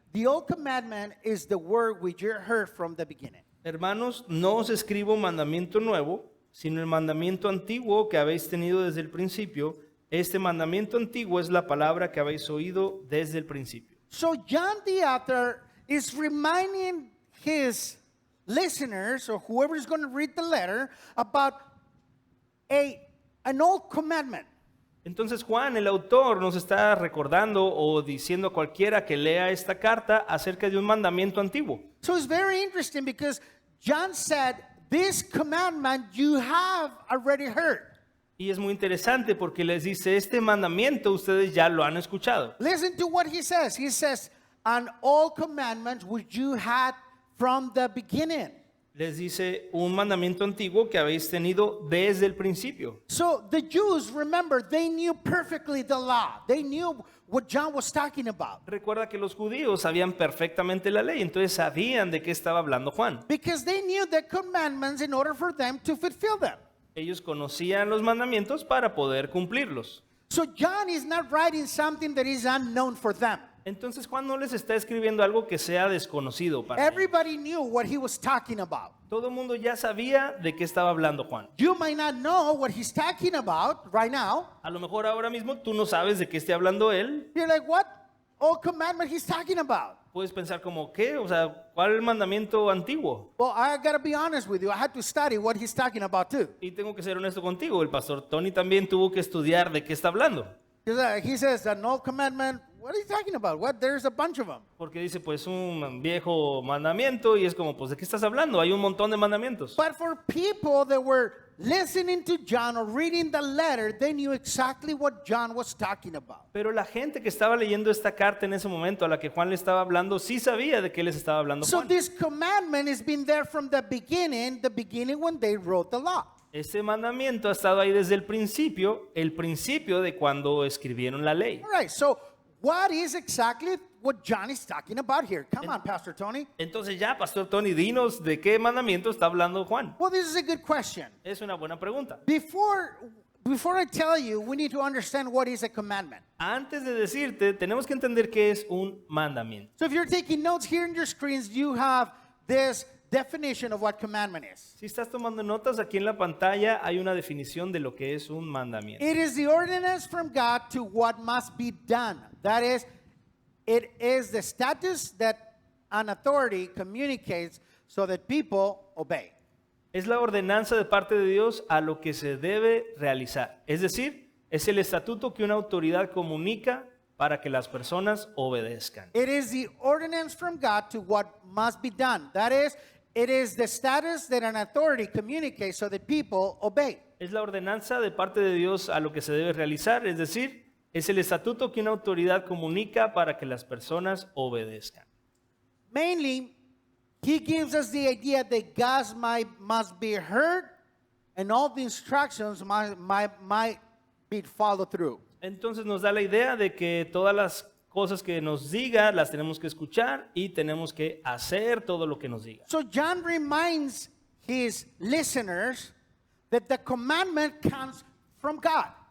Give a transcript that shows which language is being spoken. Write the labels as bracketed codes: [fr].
[en] The old commandment is the word which you heard from the beginning. [es] Hermanos, no os escribo mandamiento nuevo, sino el mandamiento antiguo que habéis tenido desde el principio. Este mandamiento antiguo es la palabra que habéis oído desde el principio. [en] So John the author is reminding his listeners or whoever is going to read the letter about an old commandment. [es] Entonces Juan, el autor, nos está recordando o diciendo a cualquiera que lea esta carta acerca de un mandamiento antiguo. [en] So it's very interesting because John said, this commandment you have already heard. [es] Y es muy interesante porque les dice, este mandamiento ustedes ya lo han escuchado. [en] Listen to what he says. He says, an old commandment which you had from the beginning. [es] Les dice un mandamiento antiguo que habéis tenido desde el principio. [en] So the Jews, remember, they knew perfectly the law. They knew what John was talking about. [es] Recuerda que los judíos sabían perfectamente la ley, entonces sabían de qué estaba hablando Juan. [en] Because they knew the commandments in order for them to fulfill them. [es] Ellos conocían los mandamientos para poder cumplirlos. [en] So John is not writing something that is unknown for them. [es] Entonces Juan no les está escribiendo algo que sea desconocido para ellos. [en] Everybody knew what he was talking about. [es] Todo el mundo ya sabía de qué estaba hablando Juan. [en] You might not know what he's talking about right now. [es] A lo mejor ahora mismo tú no sabes de qué esté hablando él. [en] You're like, what old commandment he's talking about? [es] Puedes pensar como, ¿qué? O sea, ¿cuál es el mandamiento antiguo? [en] Well, I got to be honest with you. I had to study what he's talking about too. [es] Y tengo que ser honesto contigo, el pastor Tony también tuvo que estudiar de qué está hablando. [en] He says, an old commandment, What are you talking about? What? There's a bunch of them. [es] Porque dice, pues un viejo mandamiento y es como, pues ¿de qué estás hablando? Hay un montón de mandamientos. [en] But for people that were listening to John or reading the letter, they knew exactly what John was talking about. [es] Pero la gente que estaba leyendo esta carta en ese momento a la que Juan le estaba hablando, sí sabía de qué les estaba hablando [en] So [es] Juan. [en] this commandment has been there from the beginning when they wrote the law. [es] Ese mandamiento ha estado ahí desde el principio de cuando escribieron la ley. [en] All right, so what is exactly what John is talking about here? Come on, Pastor Tony. [es] Entonces ya, Pastor Tony, dinos de qué mandamiento está hablando Juan. [en] Well, this is a good question. [es] Es una buena pregunta. [en] Before I tell you, we need to understand what is a commandment. [es] Antes de decirte, tenemos que entender qué es un mandamiento. [en] So if you're taking notes here in your screens, you have this definition of what commandment is. [es] Si estás tomando notas, aquí en la pantalla hay una definición de lo que es un mandamiento. [en] It is the ordinance from God to what must be done. That is, it is the status that an authority communicates so that people obey. [es] Es la ordenanza de parte de Dios a lo que se debe realizar. Es decir, es el estatuto que una autoridad comunica para que las personas obedezcan. [en] It is the ordinance from God to what must be done. That is, it is the status that an authority communicates so that people obey. [es] Es la ordenanza de parte de Dios a lo que se debe realizar, es decir, es el estatuto que una autoridad comunica para que las personas obedezcan. [en] Mainly, he gives us the idea that God must be heard and all the instructions might be followed through. [es] Entonces nos da la idea de que todas las cosas que nos diga las tenemos que escuchar y tenemos que hacer todo lo que nos diga. [en] So John reminds his listeners that the commandment comes from God.